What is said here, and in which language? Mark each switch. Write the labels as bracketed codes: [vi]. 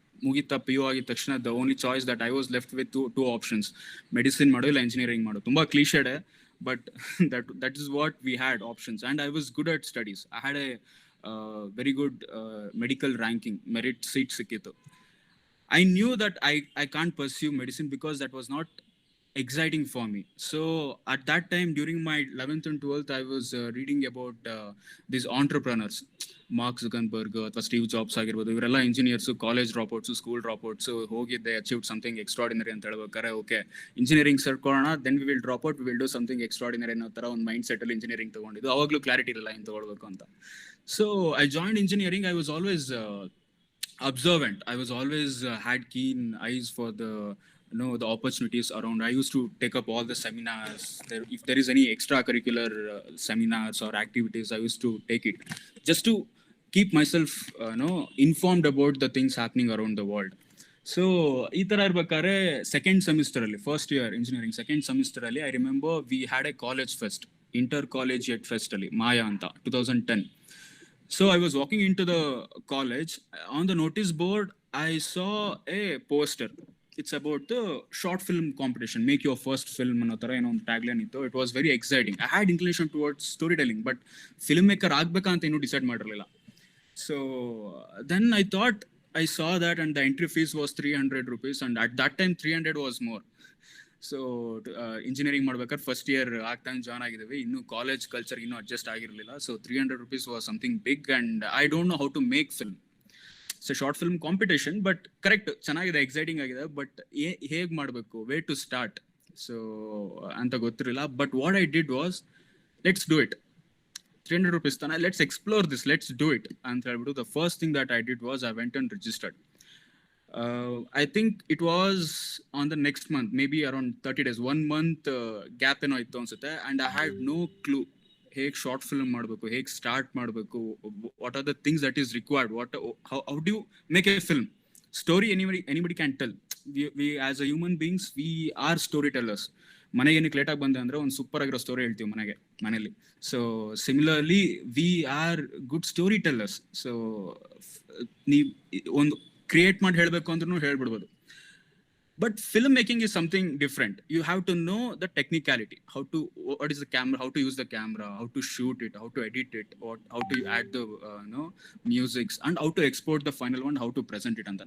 [kn] ಮುಗಿತಾ P U ಆಗಿದ ತಕ್ಷಣ [en] the only choice that I was left with [kn] two options, medicine ಮಾಡು ಇಲ್ಲ ಇಂಜಿನಿಯರಿಂಗ್ ಮಾಡು. [en] ತುಂಬ cliched, but that is what we had options, and I was good at studies. I had a very good medical ranking, merit seat ಸಿಕ್ಕಿತ್ತು. I knew that I can't pursue medicine because that was not exciting for me. So at that time during my 11th and 12th I was reading about these entrepreneurs, Mark Zuckerberg ಅಥವಾ Steve Jobs ಆಗಿರ್ಬೋದು. [kn] ಇವರೆಲ್ಲ engineers, college dropouts, school dropouts, ಹೋಗಿದ್ದೆ achieved something extraordinary ಅಂತ ಹೇಳ್ಬೇಕಾರೆ, okay engineering ಸೇರ್ಕೊಳ್ಳೋಣ, [en] then we will drop out, we will do something extraordinary [kn] ಅನ್ನೋ ಥರ ಒಂದು mind ಸೆಟ್ಟಲ್ಲಿ engineering ತೊಗೊಂಡಿದ್ದು. ಅವಾಗಲೂ clarity ಇರಲ್ಲ ಏನು ತೊಗೊಳ್ಬೇಕು ಅಂತ. [en] So I join engineering. I was always observant. I was always had keen eyes for the the opportunities around. I used to take up all the seminars. If there is any extracurricular seminars or activities, I used to take it just to keep myself informed about the things happening around the world. [kn] So ಈ ಥರ ಇರ್ಬೇಕಾದ್ರೆ second semester ಅಲ್ಲಿ, first year engineering second semester ಅಲ್ಲಿ, [en] I remember we had a college fest, [kn] inter collegiate fest ಅಲ್ಲಿ, ಮಾಯಾ ಅಂತ, 2010. [en] So I was walking into the college. On the notice board, I saw a poster. It's about the short film competition. [kn] Make your first film ಅನ್ನೋ ಥರ ಏನೋ ಒಂದು tagline ಇತ್ತು. [en] It was very exciting. I had inclination towards storytelling, but filmmaker [kn] ಆಗ್ಬೇಕಾ ಅಂತ ಇನ್ನೂ decide ಮಾಡಿರಲಿಲ್ಲ. [en] So then I thought, I saw that, and the entry fees was 300 rupees, and at that time 300 was more. [kn] So engineering ಮಾಡ್ಬೇಕಾದ್ರೆ first year ಆಗ್ತಾನೆ join ಆಗಿದ್ದೀವಿ, ಇನ್ನು college culture ಇನ್ನೂ adjust ಆಗಿರಲಿಲ್ಲ. [en] So 300 rupees was something big, and I don't know how to make film. [kn] So short film competition, but correct ಚೆನ್ನಾಗಿದೆ, exciting ಆಗಿದೆ, but ಹೇಗೆ ಮಾಡಬೇಕು, ವೇ ಟು ಸ್ಟಾರ್ಟ್ ಸೊ ಅಂತ ಗೊತ್ತಿರಲಿಲ್ಲ. [en] But what I did was, let's do it, 300 rupees ತಾನೆ, let's explore this, let's do it ಅಂತ ಹೇಳ್ಬಿಟ್ಟು the first thing that I did was I went and registered. I think it was on the next month, maybe around 30 days, 1 month gap [kn] ಏನೋ ಇತ್ತು ಅನ್ಸುತ್ತೆ. [en] And I had no clue [kn] ಹೇಗೆ short film ಮಾಡಬೇಕು, ಹೇಗೆ start ಮಾಡಬೇಕು, [en] What are the things that is required, how do you make a film story. Anybody can tell. We as a human beings, we are storytellers. [kn] ಮನೆಗೆ ಏನಕ್ಕೆ ಲೇಟಾಗಿ ಬಂದೆ ಅಂದರೆ ಒಂದು ಸೂಪರ್ ಆಗಿರೋ ಸ್ಟೋರಿ ಹೇಳ್ತೀವಿ ಮನೇಲಿ. [en] So similarly we are good story tellers. [kn] So ನೀವು ಒಂದು ಕ್ರಿಯೇಟ್ ಮಾಡಿ ಹೇಳಬೇಕು ಅಂದ್ರೂ ಹೇಳ್ಬಿಡ್ಬೋದು. [en] But film making is something different. You have to know the technicality, what is the camera, how to use the camera, how to shoot it, how to edit it, how to add the musics, and how to export the final one, how to present it ಅಂತ.